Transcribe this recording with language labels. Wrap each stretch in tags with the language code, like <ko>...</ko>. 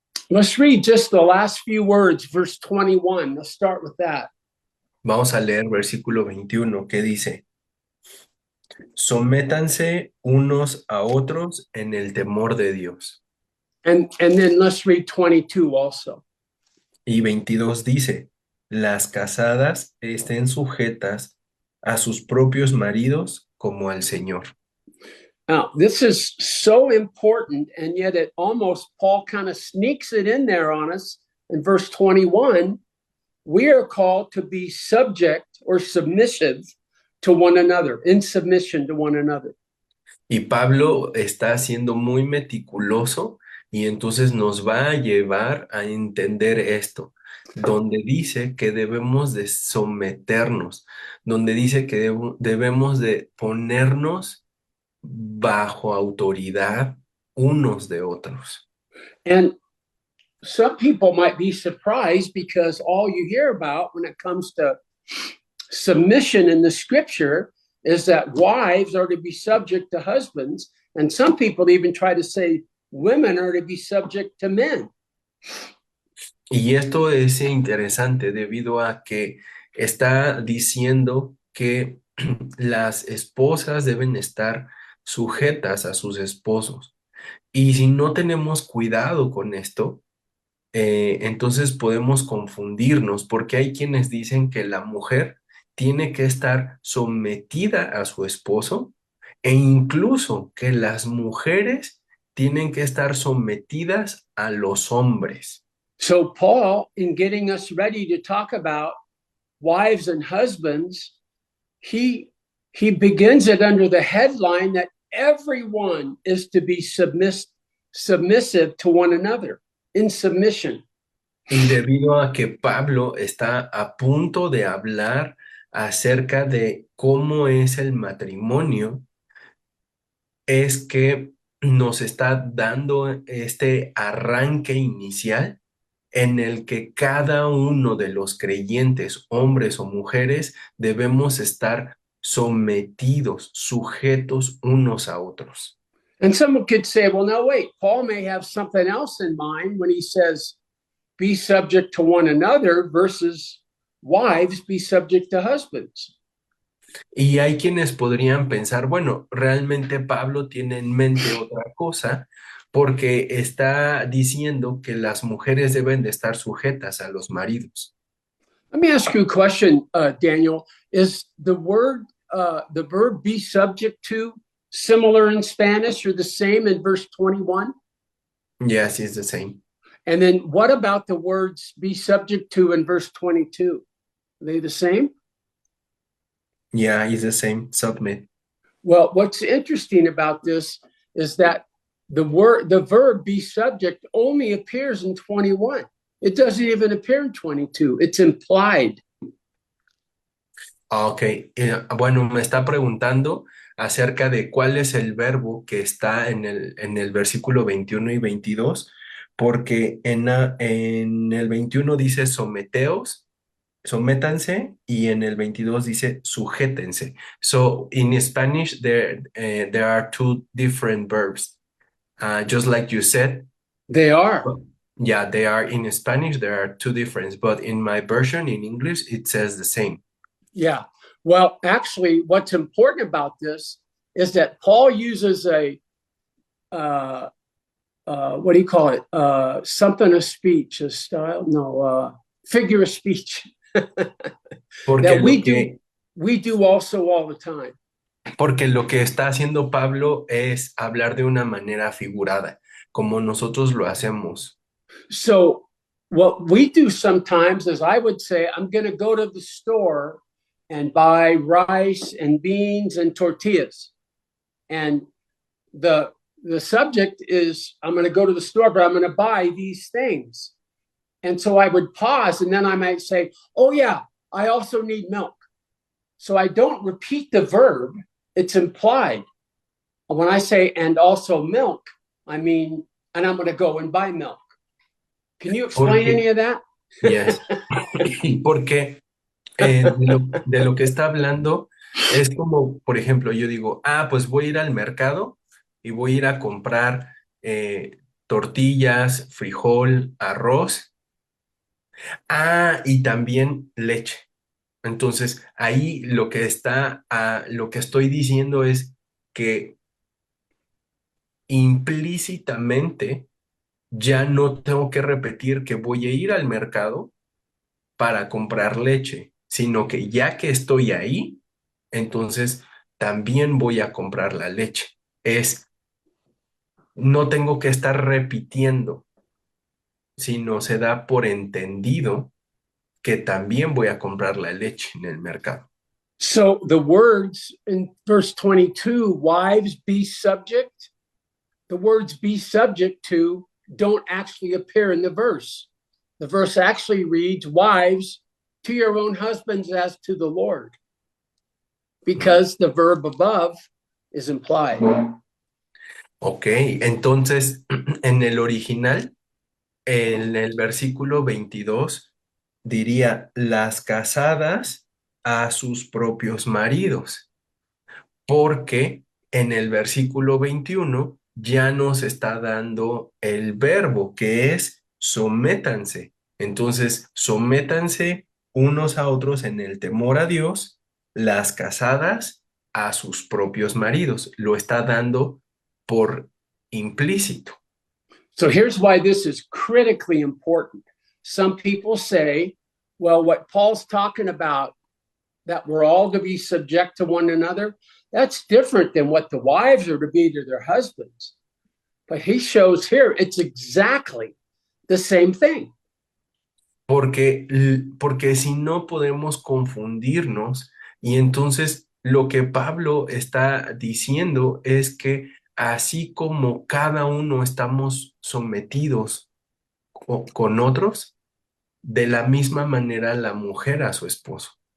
<en>Let's read just the last few words, verse 21. Let's start with that.</en> <es>Vamos a leer versículo 21 que dice, sométanse unos a otros en el temor de Dios.</es> <en>And then let's read 22 also.</en> <es>Y 22 dice, las casadas estén sujetas a sus propios maridos como al Señor.</es> <en>Now, this is so important, and yet it almost, Paul kind of sneaks it in there on us in verse 21. We are called to be subject or submissive to one another, in submission to one another.</en> <es>Y Pablo está siendo muy meticuloso y entonces nos va a llevar a entender esto, donde dice que debemos de someternos, donde dice que debemos de ponernos bajo autoridad unos de otros.</es> <en>And some people might be surprised because all you hear about when it comes to submission in the scripture is that wives are to be subject to husbands. And some people even try to say women are to be subject to men.</en> <es>Y esto es interesante debido a que está diciendo que las esposas deben estar sujetas a sus esposos. Y si no tenemos cuidado con esto, entonces podemos confundirnos porque hay quienes dicen que la mujer tiene que estar sometida a su esposo e incluso que las mujeres tienen que estar sometidas a los hombres.</es> <en>So, Paul, in getting us ready to talk about wives and husbands, he begins it under the headline that everyone is to be submissive to one another in submission.</en> <es>Y debido a que Pablo está a punto de hablar acerca de cómo es el matrimonio, es que nos está dando este arranque inicial en el que cada uno de los creyentes, hombres o mujeres, debemos estar sometidos, sujetos unos a otros.</es> <en>And someone could say, well, now wait, Paul may have something else in mind when he says, be subject to one another versus wives be subject to husbands.</en> <es>Y hay quienes podrían pensar, bueno, realmente Pablo tiene en mente otra cosa porque está diciendo que las mujeres deben de estar sujetas a los maridos.</es> <en>Let me ask you a question, Daniel. Is the verb be subject to similar in Spanish or the same in verse 21? Yes, it's the same. And then what about the words be subject to in verse 22? Are they the same? Yeah, it's the same. Submit. Well, what's interesting about this is that the verb be subject only appears in 21. It doesn't even appear in 22. It's implied.</en> <es>Ok, bueno, me está preguntando acerca de cuál es el verbo que está en el versículo 21 y 22, porque en el 21 dice someteos, sométanse, y en el 22 dice sujétense.</es> <en>So in Spanish, there are two different verbs. Just like you said, They are. yeah, they are in Spanish, there are two different, but in my version in English, it says the same. Yeah. Well, actually, what's important about this is that Paul uses a what do you call it? Something of speech, a style? No, figure of speech.</en> <es>Porque</es> <en>that</en> <es>lo</es> <en>we do also all the time.</en> <es>Porque lo que está haciendo Pablo es hablar de una manera figurada, como nosotros lo hacemos.</es> <en>So what we do sometimes is I would say, I'm going to go to the store and buy rice and beans and tortillas. And the subject is, I'm going to go to the store, but I'm going to buy these things. And so I would pause and then I might say, oh yeah, I also need milk. So I don't repeat the verb, it's implied. When I say, and also milk, I mean, and I'm going to go and buy milk. Can you explain any of that? Yes.</en> <es>Porque de lo que está hablando es como, por ejemplo, yo digo, pues voy a ir al mercado y voy a ir a comprar tortillas, frijol, arroz, y también leche. Entonces, ahí lo que estoy diciendo es que implícitamente ya no tengo que repetir que voy a ir al mercado para comprar leche, sino que ya que estoy ahí, entonces también voy a comprar la leche. No tengo que estar repitiendo, sino se da por entendido que también voy a comprar la leche en el mercado.</es> <en>So the words in verse 22, wives be subject, the words be subject to don't actually appear in the verse. The verse actually reads, wives, to your own husbands as to the Lord, because the verb above is implied.</en> <es>Ok, entonces en el original, en el versículo 22, diría las casadas a sus propios maridos, porque en el versículo 21 ya nos está dando el verbo que es sométanse. Entonces, sométanse unos a otros en el temor a Dios, las casadas a sus propios maridos. Lo está dando por implícito.</es> <en>So here's why this is critically important. Some people say, well, what Paul's talking about, that we're all to be subject to one another, that's different than what the wives are to be to their husbands. But he shows here it's exactly the same thing.</en> <es>Porque si no podemos confundirnos y entonces lo que Pablo está diciendo es que así como cada uno estamos sometidos con otros, de la misma manera la mujer a su esposo.</es>